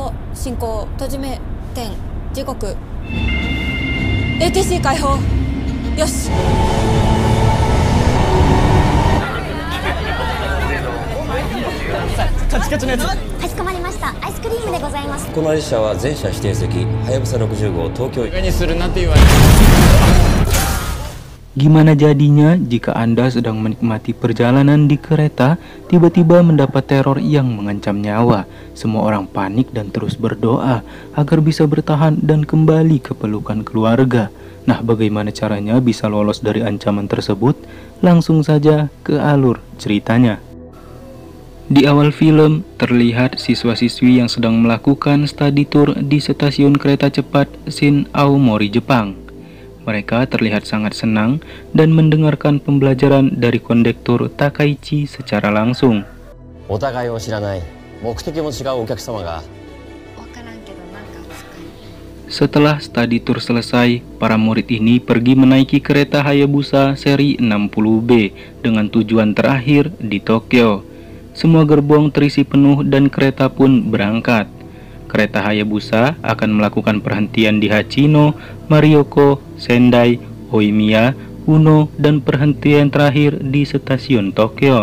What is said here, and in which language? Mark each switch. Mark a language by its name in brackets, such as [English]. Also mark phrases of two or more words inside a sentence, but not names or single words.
[Japanese] 進行閉じ目点時刻 ATC 開放よしカチカチのやつかしこまりました。アイスクリームでございます。この列車は全車指定席はやぶさ60号東京にするなって言われ [Indonesian] Gimana jadinya jika Anda sedang menikmati perjalanan di kereta, tiba-tiba mendapat teror yang mengancam nyawa? Semua orang panik dan terus berdoa agar bisa bertahan dan kembali ke pelukan keluarga. Nah, bagaimana caranya bisa lolos dari ancaman tersebut? Langsung saja ke alur ceritanya. Di awal film, terlihat siswa-siswi yang sedang melakukan [English] study tour [Indonesian] di stasiun kereta cepat Shin Aomori, Jepang. Mereka terlihat sangat senang dan mendengarkan pembelajaran dari kondektur Takaichi secara langsung. [Japanese] お互いを知らない目的も違うお客様が [Indonesian] Setelah [English] study tour [Indonesian] selesai, para murid ini pergi menaiki kereta Hayabusa seri 60B dengan tujuan terakhir di Tokyo. Semua gerbong terisi penuh dan kereta pun berangkat. Kereta Hayabusa akan melakukan perhentian di Hachino, Marioko, Sendai, Oimiya, Uno, dan perhentian terakhir di stasiun Tokyo.